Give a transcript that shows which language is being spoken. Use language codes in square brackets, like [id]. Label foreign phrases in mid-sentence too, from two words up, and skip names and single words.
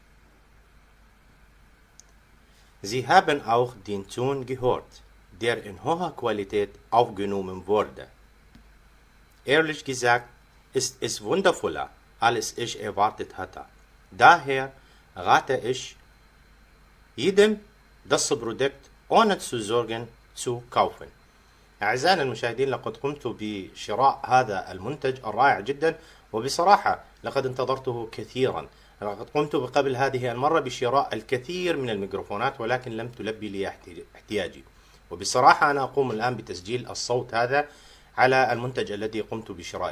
[de] Sie haben auch den Ton gehört, der in hoher Qualität aufgenommen wurde. Ehrlich gesagt ist es wundervoller, als ich erwartet hatte. Daher rate ich jedem das Produkt ohne zu sorgen zu kaufen. [ar] أعزائنا المشاهدين، لقد قمت بشراء هذا المنتج الرائع جدا، وبصراحة لقد انتظرته كثيرا. لقد قمت قبل هذه المرة بشراء الكثير من الميكروفونات، ولكن لم تلبي لي احتياجي. وبصراحة أنا أقوم الآن بتسجيل الصوت هذا على المنتج الذي قمت بشرائه.